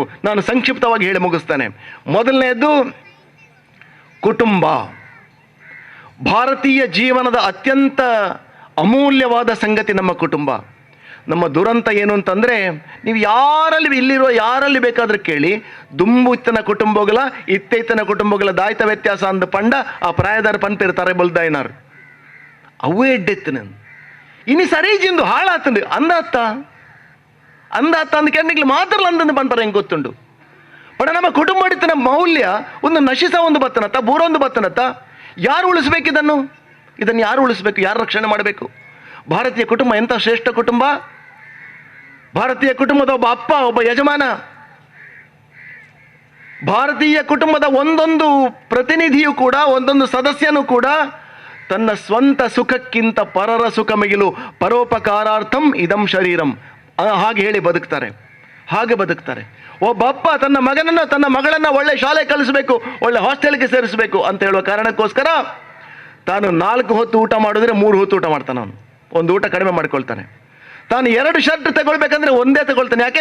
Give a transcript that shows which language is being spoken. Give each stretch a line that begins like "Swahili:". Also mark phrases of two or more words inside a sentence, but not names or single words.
Kannada: ನಾನು ಸಂಕ್ಷಿಪ್ತವಾಗಿ ಹೇಳಿ ಮುಗಿಸ್ತೇನೆ. ಮೊದಲನೆಯದು ಕುಟುಂಬ. ಭಾರತೀಯ ಜೀವನದ ಅತ್ಯಂತ ಅಮೂಲ್ಯವಾದ ಸಂಗತಿ ನಮ್ಮ ಕುಟುಂಬ. ನಮ್ಮ ದುರಂತ ಏನು ಅಂತಂದರೆ, ನೀವು ಯಾರಲ್ಲಿ ಇಲ್ಲಿರೋ ಯಾರಲ್ಲಿ ಬೇಕಾದ್ರೆ ಕೇಳಿ,
Tulu: ದುಂಬು ಇತ್ತನ ಕುಟುಂಬಗಳ ಇತ್ತೈತನ ಕುಟುಂಬಗಳ ದಾಯ್ತ ವ್ಯತ್ಯಾಸ ಅಂದ ಪಂಡ ಆ ಪ್ರಾಯದಾರ ಪನ್ಪಿರ್ತಾರೆ ಬಲ್ದಾಯ್ನಾರು ಅವೇ ಎಡ್ಡೆತ್ತನ ಇನಿ ಸರೀಜಿಂದು ಹಾಳಾತಂಡು ಅಂದಾತ ಅಂದ ಕೆನ್ನಿಗ್ಲು ಮಾತ್ರ ಅಂದಂದು ಪನ್ಪರ ಹೆಂಗೆ ಗೊತ್ತುಂಡು. ಬಟ್ ನಮ್ಮ ಕುಟುಂಬ ಇತ್ತನ ಮೌಲ್ಯ ಒಂದು ನಶಿಸ ಒಂದು ಬತ್ತನತ್ತ, ಬೂರೊಂದು ಬತ್ತನತ್ತ.
Kannada: ಯಾರು ಉಳಿಸ್ಬೇಕು ಇದನ್ನು ಯಾರು ಉಳಿಸ್ಬೇಕು? ಯಾರು ರಕ್ಷಣೆ ಮಾಡಬೇಕು? ಭಾರತೀಯ ಕುಟುಂಬ ಎಂಥ ಶ್ರೇಷ್ಠ ಕುಟುಂಬ! ಭಾರತೀಯ ಕುಟುಂಬದ ಒಬ್ಬ ಅಪ್ಪ, ಒಬ್ಬ ಯಜಮಾನ. ಭಾರತೀಯ ಕುಟುಂಬದ ಒಂದೊಂದು ಪ್ರತಿನಿಧಿಯೂ ಕೂಡ, ಒಂದೊಂದು ಸದಸ್ಯನೂ ಕೂಡ ತನ್ನ ಸ್ವಂತ ಸುಖಕ್ಕಿಂತ ಪರರ ಸುಖ ಮಿಗಿಲು,
Sanskrit: ಪರೋಪಕಾರಾರ್ಥಂ ಇದಂ ಶರೀರಂ,
Kannada: ಹಾಗೆ ಹೇಳಿ ಬದುಕ್ತಾರೆ. ಹಾಗೆ ಬದುಕ್ತಾರೆ. ಒಬ್ಬ ಅಪ್ಪ ತನ್ನ ಮಗನನ್ನು, ತನ್ನ ಮಗಳನ್ನು ಒಳ್ಳೆ ಶಾಲೆ ಕಲಿಸಬೇಕು, ಒಳ್ಳೆ ಹಾಸ್ಟೆಲ್ಗೆ ಸೇರಿಸಬೇಕು ಅಂತ ಹೇಳುವ ಕಾರಣಕ್ಕೋಸ್ಕರ ತಾನು 4 ಹೊತ್ತು ಊಟ ಮಾಡಿದ್ರೆ 3 ಹೊತ್ತು ಊಟ ಮಾಡ್ತಾನೆ. ಅವನು ಒಂದು ಊಟ ಕಡಿಮೆ ಮಾಡ್ಕೊಳ್ತಾನೆ. ತಾನು 2 ಶರ್ಟ್ ತಗೊಳ್ಬೇಕಂದ್ರೆ ಒಂದೇ ತಗೊಳ್ತಾನೆ. ಯಾಕೆ?